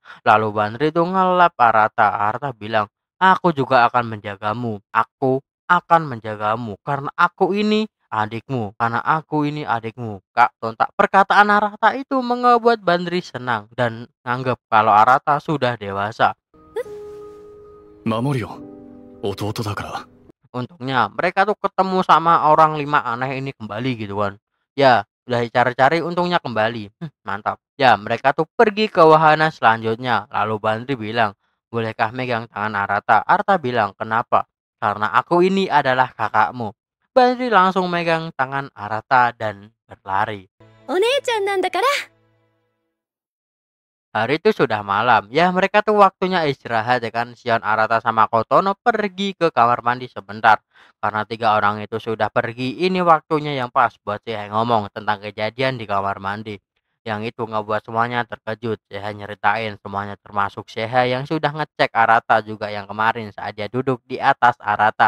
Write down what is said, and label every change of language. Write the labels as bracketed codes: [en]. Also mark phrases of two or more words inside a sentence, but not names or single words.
[id] Lalu Bandri tuh ngelap Arata. Arata bilang, aku juga akan menjagamu. Aku akan menjagamu karena aku ini adikmu, karena aku ini adikmu. Kak Tontak, perkataan Arata itu membuat Bandri senang dan nganggap kalau Arata sudah dewasa. [ja] 守るよ弟だから。 [id] Untungnya mereka tuh ketemu sama orang 5 aneh ini kembali gitu kan. Ya udah dicari-cari untungnya kembali. Mantap. Ya mereka tuh pergi ke wahana selanjutnya. Lalu Bandri bilang, bolehkah megang tangan Arata? Arata bilang, kenapa? Karena aku ini adalah kakakmu. Bandri langsung megang tangan Arata dan berlari. [ja] お姉ちゃんなんだから。 [id] Hari itu sudah malam. Ya mereka tuh waktunya istirahat ya kan. Sion, Arata sama Kotono pergi ke kamar mandi sebentar. Karena 3 orang itu sudah pergi, ini waktunya yang pas buat Sehai ngomong tentang kejadian di kamar mandi. Yang itu ngebuat semuanya terkejut. Sehai nyeritain semuanya termasuk Sehai yang sudah ngecek Arata juga yang kemarin saat dia duduk di atas Arata.